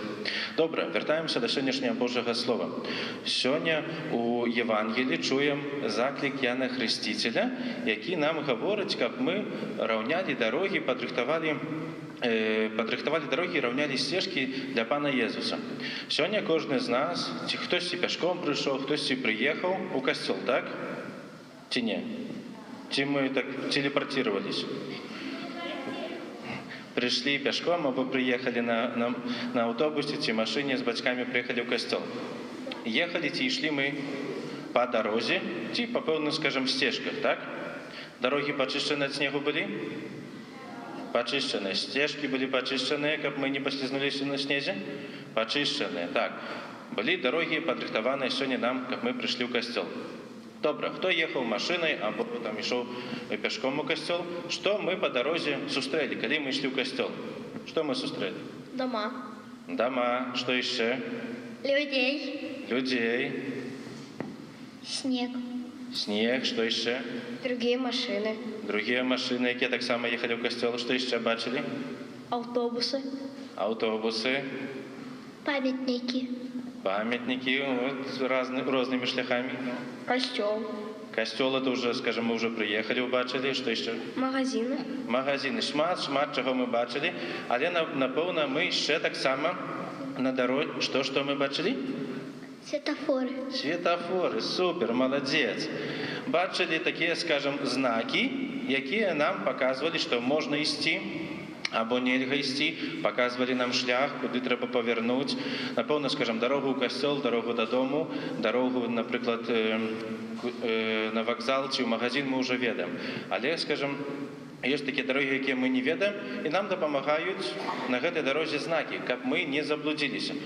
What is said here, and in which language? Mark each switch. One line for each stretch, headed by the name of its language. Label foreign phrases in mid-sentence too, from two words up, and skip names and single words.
Belarusian: Добра, вяртаемся да сённяшняга Божага слова. Сёння у Евангелі чуем заклік Яна Хрысціцеля, які нам гаворыць, каб мы раўнялі дарогі, падрыхтавалі дарогі, раўнялі сцежкі для Пана Езуса. Сёння кожны з нас, ці хтосьці пяшком прыйшоў, хтосьці прыехаў у касцёл, так? Ці не? Ці мы так телепортировались?
Russian: Пришли пешком, або приехали на автобусе, ці машине с бацьками приехали в костел. Ехали, ці шли мы по дороге, ці по певным, скажем, стежках, так? Дороги почищены от снегу были? Почищены. Стежки были почищены, как мы не послизнулись на снезе? Почищены, так. Были дороги подрыхтованы сегодня нам, как мы пришли в костел.
Belarusian: Добра, хто ехаў машынай, або там ішоў пяшком у касцёл, што мы па дарозе сустрэлі, калі мы ішлі ў касцёл? Што мы сустрэлі?
Russian: Дома.
Belarusian: Дома, што яшчэ?
Russian: Людей.
Belarusian: Людзей.
Russian: Снег.
Belarusian: Снег, што яшчэ?
Russian: Другие машины.
Belarusian: Другія машыны, якія таксама ехалі ў касцёл, што яшчэ бачылі?
Russian: Автобусы.
Belarusian: Аўтобусы.
Russian: Памятники. Памятники, вот,
Belarusian: рознымі шляхамі.
Russian: Костел.
Belarusian: Касцёл,
Russian: это уже, скажем, мы уже приехали, убачили, что еще? Магазины. Магазины.
Belarusian: Шмат чаго мы бачили, але напэўна мы яшчэ таксама на дарозе. Што мы бачили?
Russian: Светофоры. Светофоры, супер, молодец.
Belarusian: Бачили такие, скажем, знаки, якія нам показывали, что можно ісці, або нельга ісці, показывали нам шлях, куды трэба павярнуць. Напэўна, скажем, дарогу ў касцёл, дарогу дадому, дарогу, напрыклад, на вакзал ці ў магазин мы ўжо ведаем. Але, скажем, ёсць такія дарогі, якія мы не ведаем, і нам дапамагаюць на гэтай дарозе знакі, каб мы не заблудзіліся.